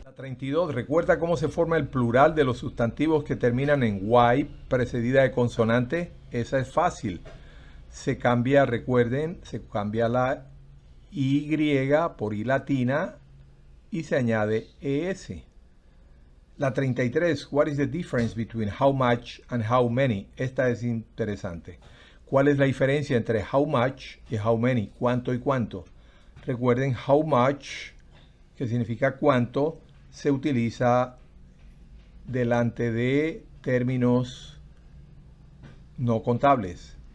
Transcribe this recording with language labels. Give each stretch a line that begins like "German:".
Spanish: La 32, recuerda cómo se forma el plural de los sustantivos que terminan en Y, precedida de consonante. Esa es fácil. Se cambia, recuerden, se cambia la Y por I latina y se añade ES. La 33,
English: what is the difference between how much and how many?
Spanish: Esta es interesante. ¿Cuál es la diferencia entre how much y how many? ¿Cuánto y cuánto? Recuerden, how much, que significa cuánto, se utiliza delante de términos no contables.